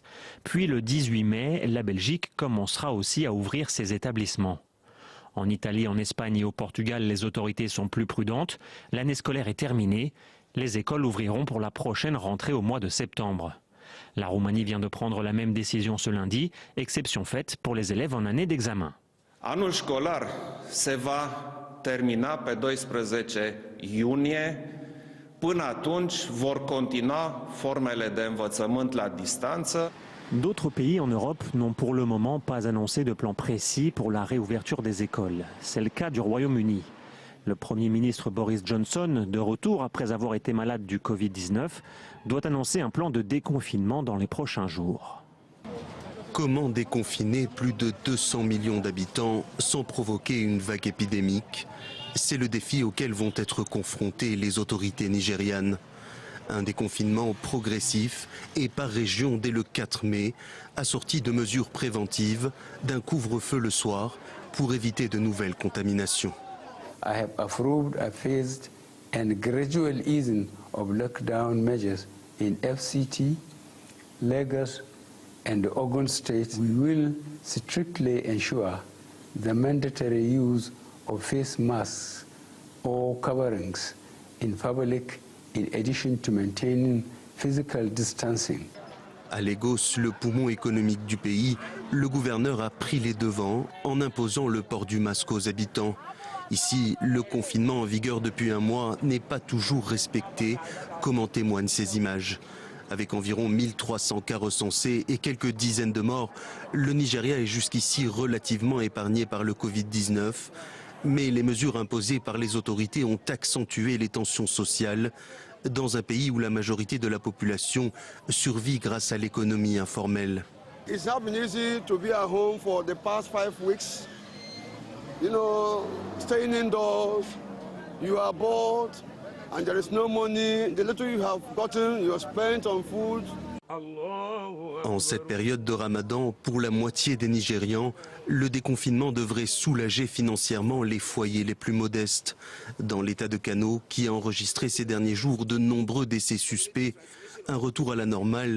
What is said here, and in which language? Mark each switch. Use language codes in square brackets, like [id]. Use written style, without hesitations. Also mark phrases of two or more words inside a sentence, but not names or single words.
[fr] Puis le 18 mai, la Belgique commencera aussi à ouvrir ses établissements. En Italie, en Espagne et au Portugal, les autorités sont plus prudentes. L'année scolaire est terminée. Les écoles ouvriront pour la prochaine rentrée au mois de septembre. La Roumanie vient de prendre la même décision ce lundi, exception faite pour les élèves en année d'examen. [ro] Anul școlar se va termina pe 12 iunie. Până atunci vor continua formele de învățământ la distanță. [fr] D'autres pays en Europe n'ont pour le moment pas annoncé de plan précis pour la réouverture des écoles. C'est le cas du Royaume-Uni. Le Premier ministre Boris Johnson, de retour après avoir été malade du Covid-19, doit annoncer un plan de déconfinement dans les prochains jours. Comment déconfiner plus de 200 millions d'habitants sans provoquer une vague épidémique? C'est le défi auquel vont être confrontées les autorités nigérianes. Un déconfinement progressif et par région dès le 4 mai, assorti de mesures préventives, d'un couvre-feu le soir pour éviter de nouvelles contaminations. [en] I have approved a phased and gradual easing of lockdown measures in FCT, Lagos and Ogun states. We will strictly ensure the mandatory use of face masks or coverings in public in addition to maintaining physical distancing. [fr] À Lagos, le poumon économique du pays, le gouverneur a pris les devants en imposant le port du masque aux habitants. Ici, le confinement en vigueur depuis un mois n'est pas toujours respecté, comme en témoignent ces images. Avec environ 1300 cas recensés et quelques dizaines de morts, le Nigeria est jusqu'ici relativement épargné par le Covid-19. Mais les mesures imposées par les autorités ont accentué les tensions sociales dans un pays où la majorité de la population survit grâce à l'économie informelle. [en] It's not been easy to be at home for the past 5 weeks. You know, staying indoors, you are bored, and there is no money. The little you have gotten, you have spent on food. [fr] En cette période de Ramadan, pour la moitié des Nigérians, le déconfinement devrait soulager financièrement les foyers les plus modestes. Dans l'état de Kano, qui a enregistré ces derniers jours de nombreux décès suspects, un retour à la normale.